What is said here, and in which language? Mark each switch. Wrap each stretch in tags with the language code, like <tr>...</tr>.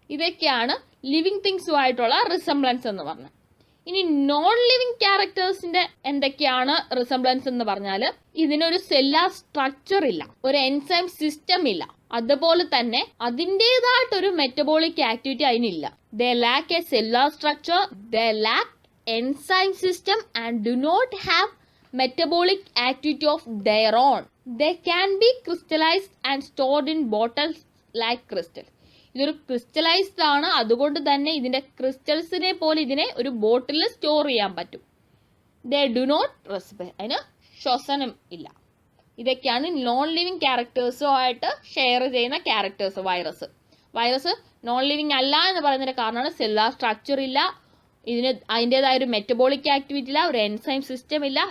<ml>ഇതൊക്കെയാണ് living തിങ്സുമായിട്ടുള്ള resemblance എന്ന് പറഞ്ഞത്. ഇനി നോൺ ലിവിങ് ക്യാരക്ടേഴ്സിന്റെ എന്തൊക്കെയാണ് റിസംബ്ലൻസ് എന്ന് പറഞ്ഞാൽ ഇതിനൊരു സെല്ലാർ സ്ട്രക്ചർ ഇല്ല, ഒരു എൻസൈം സിസ്റ്റം ഇല്ല, അതുപോലെ തന്നെ അതിൻ്റെതായിട്ടൊരു metabolic activity അതിനില്ല.</ml> <en>They lack a cellular structure, they lack enzyme system and do not have metabolic activity of their own. They can be crystallized and stored in bottles like crystal.</en> <ml>ഇതൊരു crystallised ആണ്, അതുകൊണ്ട് തന്നെ ഇതിൻ്റെ ക്രിസ്റ്റൽസിനെ പോലെ ഇതിനെ ഒരു ബോട്ടിൽ സ്റ്റോർ ചെയ്യാൻ പറ്റും.</ml> <en>they do not respirate,</en> <ml>അതിന് ശ്വസനം ഇല്ല. ഇതൊക്കെയാണ് നോൺ ലിവിങ് ക്യാരക്ടേഴ്സുമായിട്ട് ഷെയർ ചെയ്യുന്ന ക്യാരക്ടേഴ്സ്. വൈറസ് നോൺ ലിവിങ് അല്ല എന്ന് പറയുന്നതിൻ്റെ കാരണമാണ് സെല്ലാർ സ്ട്രക്ചർ ഇല്ല, ഇതിന് അതിൻ്റെതായ ഒരു മെറ്റബോളിക് ആക്ടിവിറ്റി ഇല്ല, ഒരു എൻസൈം സിസ്റ്റം ഇല്ല.</ml>